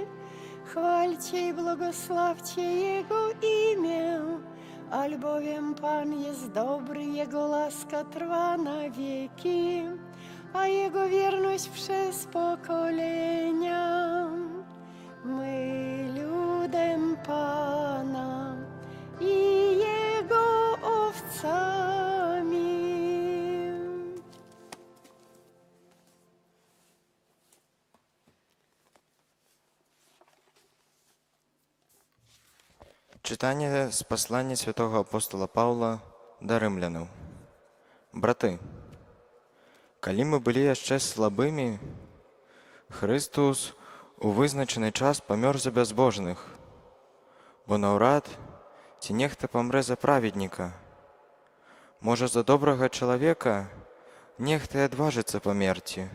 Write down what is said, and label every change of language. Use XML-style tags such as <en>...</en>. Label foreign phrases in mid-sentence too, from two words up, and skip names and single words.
<pl>Chwalcie i błogosławcie Jego imię, albowiem Pan jest dobry, Jego łaska trwa na wieki, a Jego wierność przez pokolenia. My ludem Pana i Jego owcami.</pl> <be>Читання з послання святого апостола Павла да рымлянаў. Браты, калі мы былі яшчэ слабымі, Христос у вызначаны час памёр за бязбожных, бо наўрад ці нехта памрэ за праведніка. Можа, за добрага чалавека нехта і адважыцца памерці.</be>